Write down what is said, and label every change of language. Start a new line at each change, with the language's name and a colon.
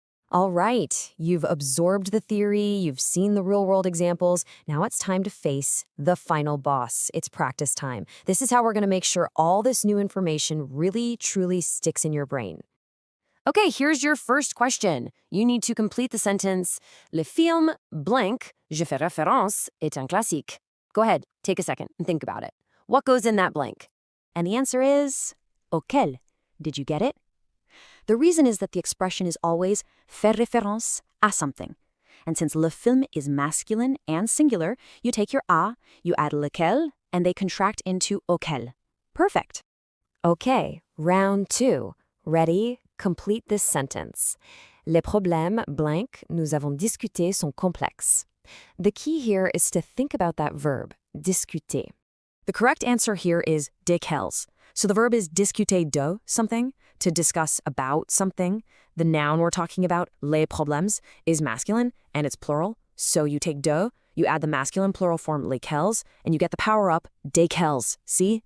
English: All right, you've absorbed the theory, you've seen the real-world examples, now it's time to face the final boss. It's practice time. This is how we're going to make sure all this new information really, truly sticks in your brain. Okay, here's your first question. You need to complete the sentence,
French: Le film blank, je fais référence, est un classique.
English: Go ahead, take a second and think about it. What goes in that blank? And the answer is, auquel. Did you get it? The reason is that the expression is always faire référence à something. And since le film is masculine and singular, you take your a, you add lequel, and they contract into auquel. Perfect. Okay, round 2. Ready? Complete this sentence.
French: Les problèmes blank nous avons discuté sont complexes.
English: The key here is to think about that verb, discuter. The correct answer here is desquels. So the verb is discuter de something. to discuss about something. The noun we're talking about, les problèmes, is masculine and it's plural. So you take de, you add the masculine plural form lesquels, and you get the power up desquels. See?